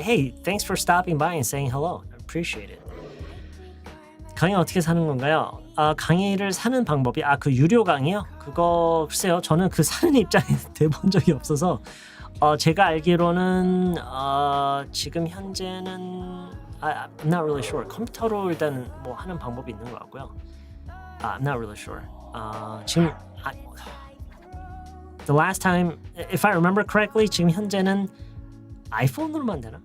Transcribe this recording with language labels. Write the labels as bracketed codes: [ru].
[en] Hey, thanks for stopping by and saying hello. I appreciate it. [ko] 강의 어떻게 사는 건가요? 강의를 사는 방법이 그 유료 강의요? 그거 글쎄요. 저는 그 사는 입장에 돼본 적이 없어서 제가 알기로는 지금 현재는 [en] I'm not really sure. [ko] 컴퓨터로 일단 뭐 하는 방법이 있는 것 같고요. [en] I'm not really sure. [ko] 지금 [en] the last time, if I remember correctly, [ko] 지금 현재는 아이폰으로만 되나?